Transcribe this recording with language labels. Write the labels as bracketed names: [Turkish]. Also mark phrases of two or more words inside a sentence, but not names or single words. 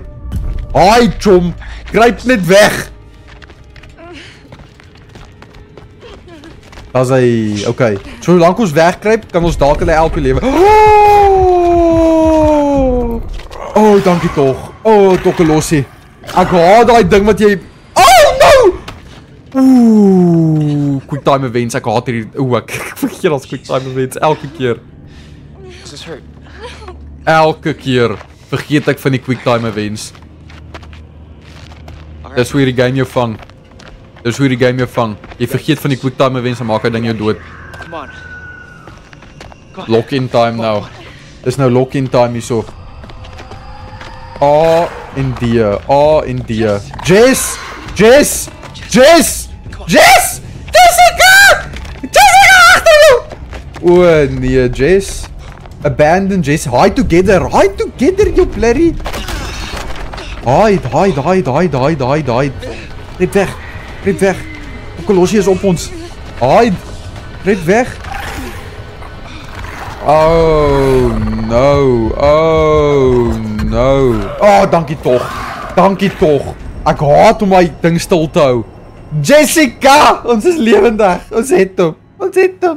[Afrikaans] Haai, chom. Kruip net weg. As hy, okay. Solank ons wegkruip, kan ons dalk hulle elke lewe. Oh, dankie tog. Oh, tokkelossie. Ek haat daai ding wat jy... [English] Oh, no! Ooh, quick time events. [Afrikaans] Ek haat hierdie... Ek vergeet als [English] quick time events. [Afrikaans] Elke keer. [English] Does this hurt? [Afrikaans] Elke keer vergeet ek van die [English] quick time events. [Afrikaans] Dis hoe die game jou vang. Jy vergeet van die [English] quick time events [Afrikaans] en maak hy ding jou dood. [English] Come on. Lock-in time [Afrikaans] nou. Dis nou [English] lock-in time [Afrikaans] hierso. A en D. Jess! Jessica! Agter jou! O nee, Jess. [English] Abandon Jess. Hide together, you bloody. Hide. [Afrikaans] Red weg. Colossie is op ons. Hide. Red weg. [English] Oh no. [Afrikaans] Oh, dankie tog. Ek haat om my ding stil te hou. Jessica! Ons is lewendig. Ons het hom.